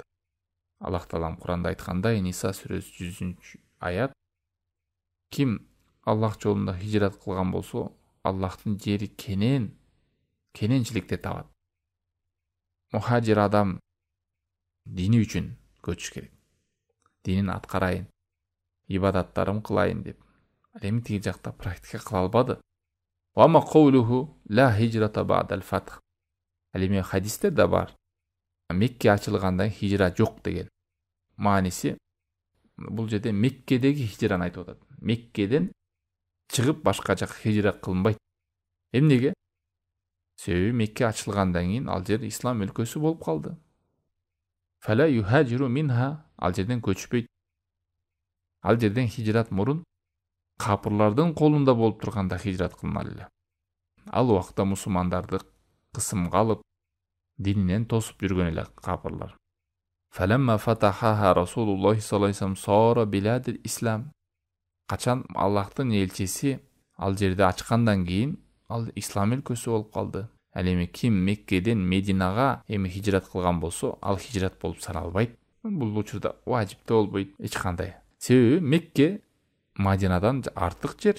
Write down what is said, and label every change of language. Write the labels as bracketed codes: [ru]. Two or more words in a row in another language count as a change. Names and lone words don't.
[ky] Аллах Таалам Куранда айткандай, Ниса сүрөсү 100-аят: "Ким Аллах жолунда хижрат кылган болсо, Аллахтын жери кененчиликте табат." Мухажир адам дини үчүн көчүш керек. Динин аткарайын, ибадаттарым кылайын деп, ал эми тиги жакта практика кыла албады. [ar] وأما قوله لا هجرة بعد الفتح. [ky] Ал эми хадисте да бар. Мекке ачылгандан хижра жок деген мааниси бул жерде Меккедеги хижраны айтып атат. Меккеден чыгып башка жака хижра кылынбайт. Эмнеге? Себеби Мекке ачылгандан кийин ал жер ислам өлкөсү болуп калды. [ar] فلا يهاجر منها, [ky] ал жерден көчпөйт. Ал жерден хижрат мурун капырлардын колунда болуп турганда хижрат кылыналы эле. Ал убакта мусулмандарды кысымга алып, дининен тосуп жүргөн эле капырлар. [ar] فلما فتحها رسول الله صلى الله عليه وسلم صارت بلاد الإسلام. [ky] Качан Аллахтын элчиси ал жерди ачкандан кийин ал ислам өлкөсү болуп калды. Ал эми ким Меккеден Мединага эми хижрат кылган болсо, ал хижрат болуп саналбайт. Бул учурда важип да болбойт эч кандай. Себеби Мекке Мадинадан артык жер.